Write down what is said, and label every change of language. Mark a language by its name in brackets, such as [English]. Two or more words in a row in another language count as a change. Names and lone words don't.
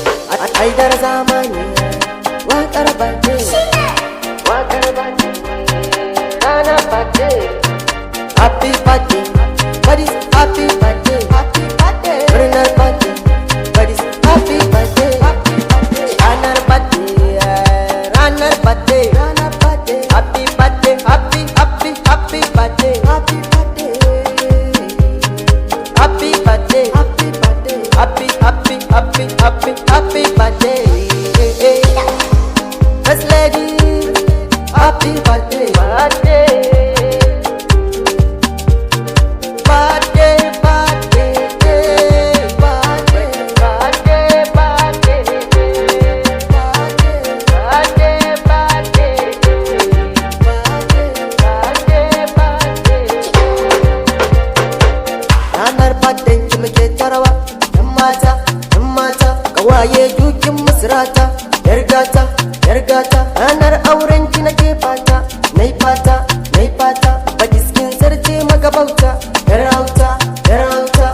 [Hausa] Ai-, Aidar zamani, waƙar birthday. Waƙar birthday. Rana birthday. [English] Happy birthday. What is happy birthday? Happy birthday. Murnar birthday. What is happy birthday? Happy birthday. [Hausa] Ranar birthday, ranar birthday. [English] Happy birthday, happy, happy, happy birthday. Happy birthday. Happy birthday. Happy birthday. Happy, happy, happy, happy, happy birthday. First lady, happy birthday. Birthday. Birthday, birthday, day. Birthday, birthday, birthday, birthday, birthday, birthday, birthday, birthday. [Hausa] Ranar birthday ki muke ta rawa, yan mata, yan mata, kawaye dukin masu rata, yar gata, yar gata. Ranar auren ki nake fata, nai fata, nai fata, baɗi cikin sarki magabauta, yar auta, yar auta.